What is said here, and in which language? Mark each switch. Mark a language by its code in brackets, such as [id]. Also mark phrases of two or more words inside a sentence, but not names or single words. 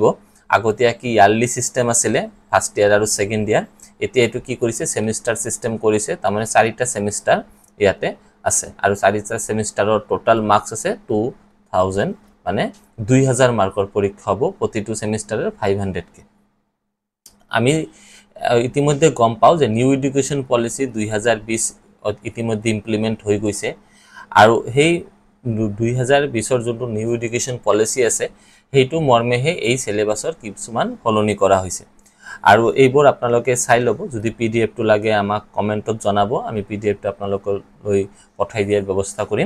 [as] আগতিয়া কি [en] yearly system [as] আছিল [en] first year [as] আৰু [en] second year, [as] এতিয়া এটো কি কৰিছে [en] semester system [as] কৰিছে। তাৰমানে 4টা সেমিস্টাৰ ইয়াতে আছে আৰু 4টা সেমিস্টাৰৰ [en] total marks [as] আছে 2000 মানে 2000 মাৰ্কৰ পৰীক্ষা হ'ব। প্ৰতিটো সেমিস্টাৰৰ 500 কে। আমি ইতিমধ্যে গম পাও যে [en] new education policy [as] 2020 ইতিমধ্যে ইমপ্লিমেন্ট হৈ গৈছে আৰু সেই 2020ৰ যোনটো [en] new education policy [as] আছে সেইটো মৰ্মেহে এই সিলেবাসৰ কিছুমান হলনি কৰা হৈছে আৰু এইবোৰ আপোনালোকে চাই লব। যদি পিডিএফ টো লাগে আমাক কমেন্টত জনাব, আমি পিডিএফ টো আপোনালোকৰ লৈ পঠাই দিয়াৰ ব্যৱস্থা কৰিম।